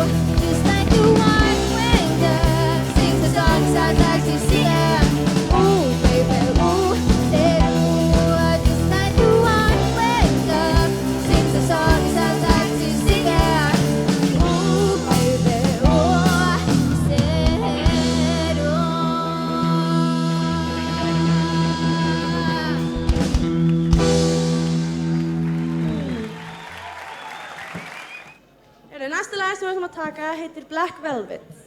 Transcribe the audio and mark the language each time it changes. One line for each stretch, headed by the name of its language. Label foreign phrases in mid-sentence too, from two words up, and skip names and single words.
English: Just like the white wind sings a song, it sounds like she's singing. Ooh, baby, ooh, say ooh. Just like the white wind sings a song, it sounds like she's singing. Ooh, baby, ooh, said ooh.
Icelandic: Næsta lag sem við ætlum að taka heitir Black Velvet.